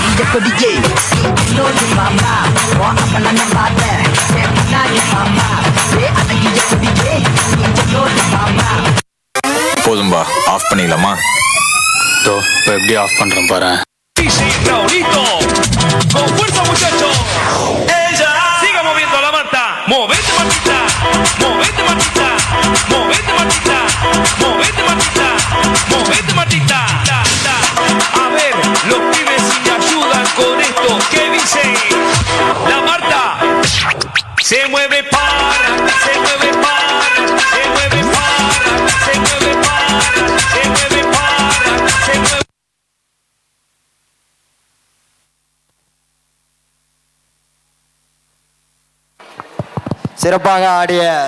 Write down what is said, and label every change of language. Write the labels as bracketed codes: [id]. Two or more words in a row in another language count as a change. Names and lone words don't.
[ta] கொடியே இன்னொரு மாமா அப்பன பார்த்தேன் மாமா அழகிய கொடியே இன்னொரு மாமா. போதும்பா, ஆஃப் பண்ணிடலாமா? இப்போ எப்படி ஆஃப் பண்றேன் பாரு. [es] DJ Raulito, con fuerza muchachos. Ella siga moviendo la manta, movete Martita, movete Martita, movete Martita, movete Martita, movete Martita. A ver, los pibes si me ayudan con esto, ¿qué dice? La Marta se mueve para, se mueve para, se mueve para, se mueve para, se mueve para, se mueve. [ta] சிறப்பாக ஆடிய